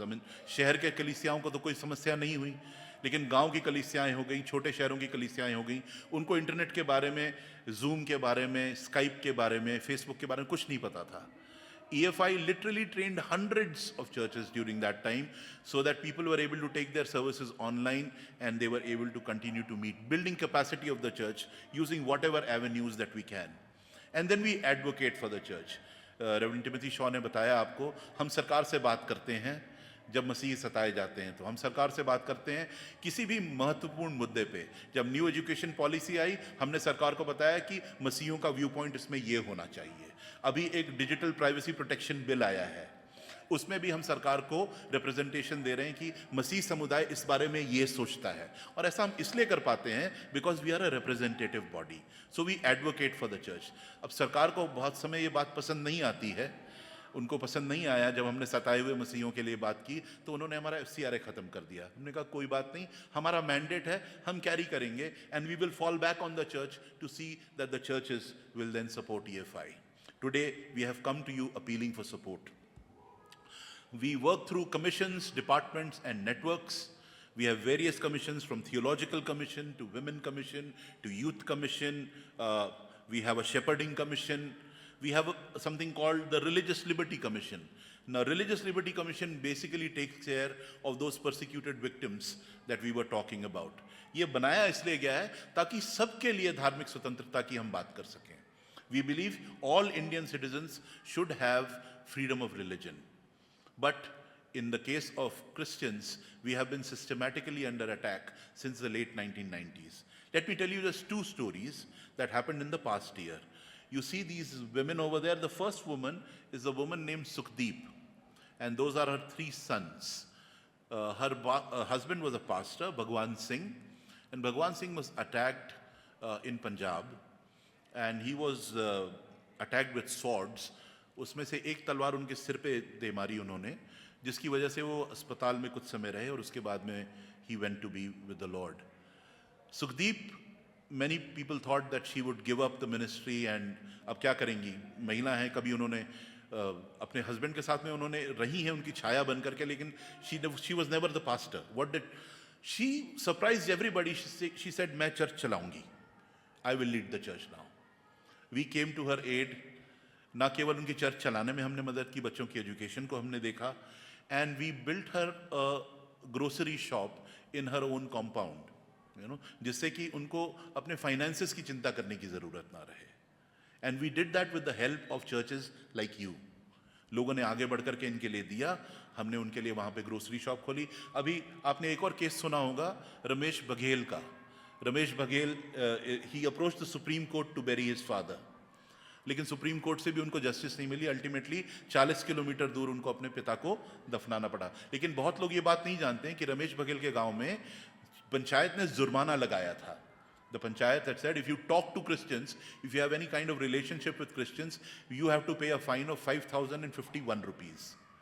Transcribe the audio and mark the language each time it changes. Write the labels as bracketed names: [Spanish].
[English] I mean, [Hindi] शहर के कलीसियाओं को तो कोई समस्या नहीं हुई, लेकिन गांव की कलीसियाएं हो गई, छोटे शहरों की कलीसियाएं हो गई, उनको इंटरनेट के बारे में, जूम के बारे में, स्काइप के बारे में, फेसबुक के बारे में कुछ नहीं पता था। [English] EFI literally trained hundreds of churches during that time so that people were able to take their services online and they were able to continue to meet, building capacity of the church using whatever avenues that we can. And then we advocate for the church. [Hindi] Reverend Timothy Shaw ने बताया आपको, हम सरकार से बात करते हैं जब मसीही सताए जाते हैं, तो हम सरकार से बात करते हैं किसी भी महत्वपूर्ण मुद्दे पे। जब न्यू एजुकेशन पॉलिसी आई, हमने सरकार को बताया कि मसीहियों का व्यू पॉइंट इसमें ये होना चाहिए। अभी एक डिजिटल प्राइवेसी प्रोटेक्शन बिल आया है, उसमें भी हम सरकार को रिप्रेजेंटेशन दे रहे हैं कि मसीह समुदाय इस बारे में ये सोचता है। और ऐसा हम इसलिए कर पाते हैं [English] Because we are a representative body, so we advocate for the church. [Hindi] अब सरकार को बहुत समय ये बात पसंद नहीं आती है, उनको पसंद नहीं आया जब हमने सताए हुए मसीहियों के लिए बात की, तो उन्होंने हमारा FCRA ख़त्म कर दिया। हमने कहा कोई बात नहीं, हमारा मैंडेट है, हम कैरी करेंगे, [English] And we will fall back on the church to see that the churches will then support EFI. Today we have come to you appealing for support. We work through commissions, departments and networks. We have various commissions, from Theological Commission to Women Commission to Youth Commission. We have a Shepherding Commission. We have something called the Religious Liberty Commission. Now, Religious Liberty Commission basically takes care of those persecuted victims that we were talking about. [Hindi] ये बनाया इसलिए गया है ताकि सबके लिए धार्मिक स्वतंत्रता की हम बात कर सकें। [English] We believe all Indian citizens should have freedom of religion. But in the case of Christians, we have been systematically under attack since the late 1990s. Let me tell you just 2 stories that happened in the past year. You see these women over there. The first woman is a woman named Sukhdeep, and those are her 3 sons. Her husband was a pastor, Bhagwan Singh, and Bhagwan Singh was attacked in Punjab, and he was attacked with swords. [Hindi] उसमें से एक तलवार उनके सिर पे दे मारी उन्होंने, जिसकी वजह से वो अस्पताल में कुछ समय रहे और उसके बाद में [English] he went to be with the Lord. Sukhdeep, many people thought that she would give up the ministry, and [Hindi] अब क्या करेंगी, महिला हैं, कभी उन्होंने अपने हस्बैंड के साथ में उन्होंने रही हैं उनकी छाया बन करके, लेकिन [English] she was never the pastor. What did she surprised everybody? She said, [Hindi] मैं church चलाऊंगी, [English] I will lead the church now. We came to her aid. [Hindi] ना केवल उनकी चर्च चलाने में हमने मदद की, बच्चों की एजुकेशन को हमने देखा, [English] and we built her a grocery shop in her own compound, you know, [Hindi] जिससे कि उनको अपने फाइनेंसेस की चिंता करने की ज़रूरत ना रहे। [English] And we did that with the help of churches like you. [Hindi] लोगों ने आगे बढ़ करके इनके लिए दिया, हमने उनके लिए वहाँ पे ग्रोसरी शॉप खोली। अभी आपने एक और केस सुना होगा रमेश बघेल का। रमेश बघेल, [English] he approached the supreme court to bury his father, [Hindi] लेकिन सुप्रीम कोर्ट से भी उनको जस्टिस नहीं मिली। अल्टीमेटली 40 किलोमीटर दूर उनको अपने पिता को दफनाना पड़ा। लेकिन बहुत लोग ये बात नहीं जानते हैं कि रमेश बघेल के गांव में पंचायत ने जुर्माना लगाया था। [English] The panchayat had said, if you talk to Christians, if you have any kind of relationship with Christians, you have to pay a fine of 5,051 rupees.